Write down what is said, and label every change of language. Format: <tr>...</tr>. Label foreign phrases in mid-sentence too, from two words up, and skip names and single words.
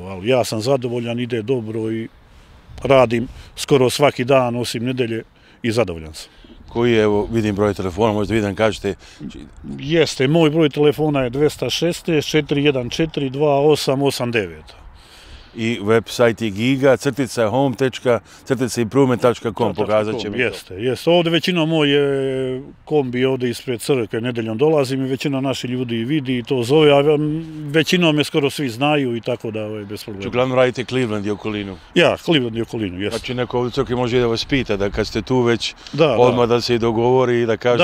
<bs>Ali ja sam zadovoljan, ide dobro i radim skoro svaki dan, osim nedelje, i zadovoljan sam. Koji je, evo, vidim broj telefona, možda vidim, kažete. Jeste, moj broj telefona je 216 414 2889. I website je giga-home.improvement.com, pokazat će mi to. Jeste. Ovdje većinom moj je kombi ovdje ispred crkve, nedeljom dolazim i većina naših ljudi vidi i to zove, a većinom me skoro svi znaju i tako da je bez problema. Uglavnom radite Cleveland i okolinu. Ja, Cleveland i okolinu, jeste. Znači neko ovdje crkvi može i da vas pita, da kad ste tu već odmah da se i dogovori i da kaže</bs>